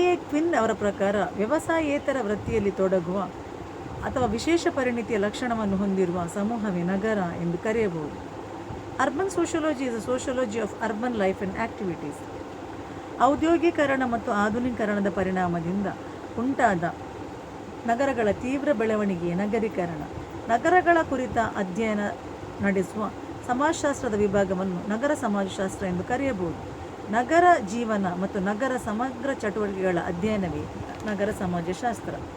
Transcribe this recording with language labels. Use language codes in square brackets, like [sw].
[kn] Quinn ಅವರ ಪ್ರಕಾರ ವ್ಯವಸಾಯೇತರ ವೃತ್ತಿಯಲ್ಲಿ ತೊಡಗುವ ಅಥವಾ ವಿಶೇಷ ಪರಿಣಿತಿಯ ಲಕ್ಷಣವನ್ನು ಹೊಂದಿರುವ ಸಮೂಹವೇ ನಗರ ಎಂದು ಕರೆಯಬಹುದು. [en] Urban sociology is a sociology of urban life and activities. [kn] ಔದ್ಯೋಗೀಕರಣ ಮತ್ತು ಆಧುನೀಕರಣದ ಪರಿಣಾಮದಿಂದ ಉಂಟಾದ ನಗರಗಳ ತೀವ್ರ ಬೆಳವಣಿಗೆ ನಗರೀಕರಣ. ನಗರಗಳ ಕುರಿತ ಅಧ್ಯಯನ ನಡೆಸುವ ಸಮಾಜಶಾಸ್ತ್ರದ ವಿಭಾಗವನ್ನು ನಗರ ಸಮಾಜಶಾಸ್ತ್ರ ಎಂದು ಕರೆಯಬಹುದು. ನಗರ ಜೀವನ ಮತ್ತು ನಗರ ಸಮಗ್ರ ಚಟುವಟಿಕೆಗಳ ಅಧ್ಯಯನವೇ ನಗರ ಸಮಾಜಶಾಸ್ತ್ರ.